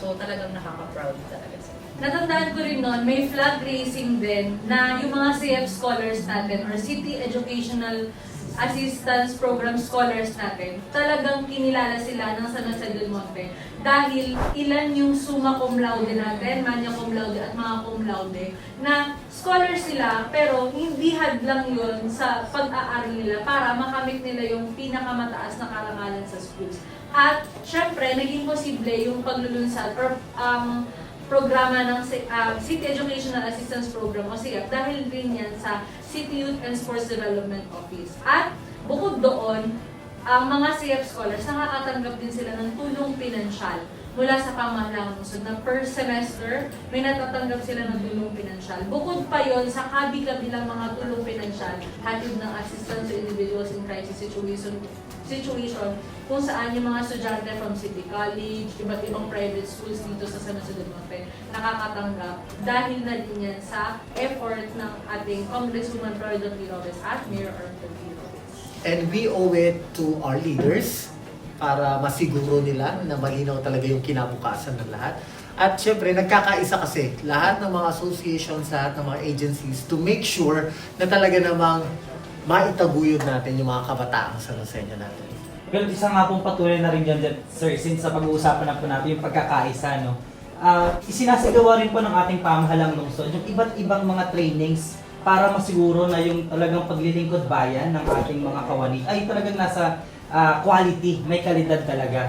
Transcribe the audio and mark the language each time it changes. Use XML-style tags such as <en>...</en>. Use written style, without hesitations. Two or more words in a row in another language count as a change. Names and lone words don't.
<tl>So, talagang nakaka-proud talaga, sir. Natandaan ko rin noon, may</tl> <en>flag raising</en> <tl>din na yung mga CF scholars natin or City Educational Assistance Program scholars natin, talagang kinilala sila ng San Jose del Monte dahil ilan yung</tl> <la>summa cum laude</la> <tl>natin,</tl> <la>magna cum laude</la> <tl>at mga</tl> <la>cum laude</la> <tl>na scholars sila pero hindi hadlang yun sa pag-aaral nila para makamit nila yung pinakamataas na karangalan sa schools. At syempre, naging posible yung paglulunsad or programa ng City Educational Assistance Program o CEAP dahil din yan sa City Youth and Sports Development Office. At bukod doon, ang mga CEAP scholars nakakatanggap din sila ng tulong pinansyal mula sa pamahalaan lungsod na</tl> <en>per semester</en> <tl>may natatanggap sila ng tulong pinansyal. Bukod pa yon sa kabi-kabilang mga tulong pinansyal, hatid ng</tl> <en>assistance to individuals in crisis situation</en> <tl>kung saan yung mga estudyante from City College, iba't ibang private schools dito sa San Jose del Monte nakakatanggap dahil na din yan sa effort ng ating Congresswoman Florida P. Robes at Mayor Arthur B. Robes.</tl> <en>And we owe it to our leaders</en> <tl>para masiguro nila na malinaw talaga yung kinabukasan ng lahat. At syempre, nagkakaisa kasi lahat ng mga associations, lahat ng mga agencies</tl> <en>to make sure</en> <tl>na talaga namang maitaguyod natin yung mga kabataang San Joseño natin. Well, isa nga pong patuloy na rin dyan, sir, since sa pag-uusapan na po natin yung pagkakaisa, no? Isinasagawa rin po ng ating pamahalang lungsod yung iba't ibang mga trainings para masiguro na yung talagang paglilingkod bayan ng ating mga kawani ay talagang nasa quality, may kalidad talaga.</tl>